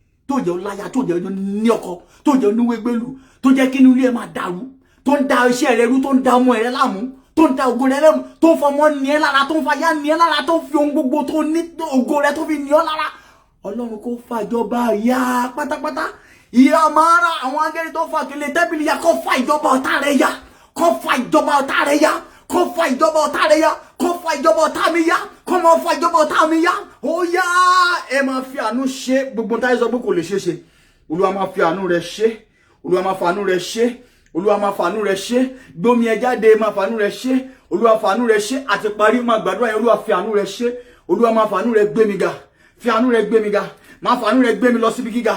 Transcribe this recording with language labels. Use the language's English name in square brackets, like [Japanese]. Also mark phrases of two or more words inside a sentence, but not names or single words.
[Yoruba] tó jẹ́ láya, tó jẹ́ ní ọkọ, tó jẹ́ oníwégbélú, tó jẹ́ kí inú ilé ẹ máa dàrú, tó ń da iṣẹ́ rẹ rú, tó ń da ọmọ rẹ láàmú, tó ń da ògo rẹ lẹ́rù, tó ń fọmọ ní ẹ lára, tó ń fàyà ní ẹ lára, tó ń fi ohun gbogbo tó ní ògo rẹ tó fi ní ọ lára. Ọlọ́run kó fàjọba ya pátápátá. Ìyá máa ra àwọn angẹ́lì tó fà kele tẹ́bìlì ya, kó fà ìjọba ọ̀tá rẹ ya, kó fà ìjọba ọ̀tá rẹ ya, kó fà ìjọba ọ̀tá rẹ ya, kó fà ìjọba ọ̀tá mi ya, kó máa fà ìjọba ọ̀tá mi ya. Ó yá, ẹ máa fi àánú ṣe gbogbo táyé sọ pé kò lè ṣe ṣe. Olúwa máa fi àánú rẹ̀ ṣe, Olúwa máa fàánú rẹ̀ ṣe, Olúwa máa fàánú rẹ̀ ṣe, gbómi ẹ jáde máa fàánú rẹ̀ ṣe, Olúwa fàánú rẹ̀ ṣe, àti parí máa gbàdúrà yẹn, Olúwa fi àánú rẹ̀ ṣe, Olúwa máa fàánú rẹ̀ gbé mi ga, fi àánú rẹ̀ gbé mi ga, máa fàánú rẹ̀ gbé mi lọ síbi gíga.